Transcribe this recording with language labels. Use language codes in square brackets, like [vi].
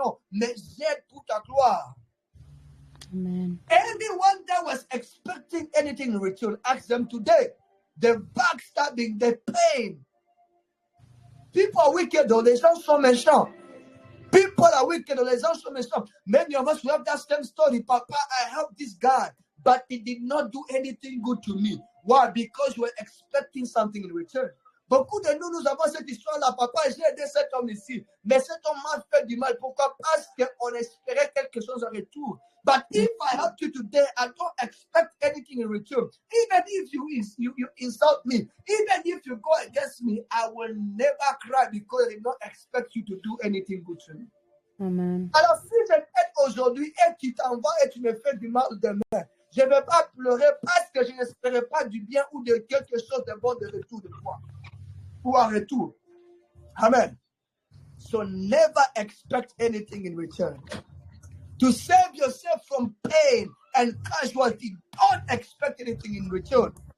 [fr] Non, mais j'aide pour ta gloire. [en] Amen. Anyone that was expecting anything in return, ask them today. The backstabbing, the pain. People are wicked, though. [fr] Les gens sont méchants. [en] People are wicked, though. [fr] Les gens sont méchants. [en] Many of us, we have that same story. Papa, I helped this guy, but he did not do anything good to me. Why? Because you were expecting something in return. [fr] Beaucoup de nous avons cette histoire-là. Papa, j'ai aidé cet homme ici, mais cet homme m'a fait du mal. Pourquoi? Parce qu'on espérait quelque chose en retour. [en] But if I help you today, I don't expect anything in return. Even if you insult me, even if you go against me, I will never cry because I don't expect you to do anything good to me. Amen. [fr] Alors, si je t'aide aujourd'hui et tu t'envoies et tu me fais du mal demain, je ne vais pas pleurer parce que je n'espérais pas du bien ou de quelque chose de bon de retour de toi. Ou en retour. Amen. [en] So never expect anything in return. To save yourself from pain and casualty, don't expect anything in return.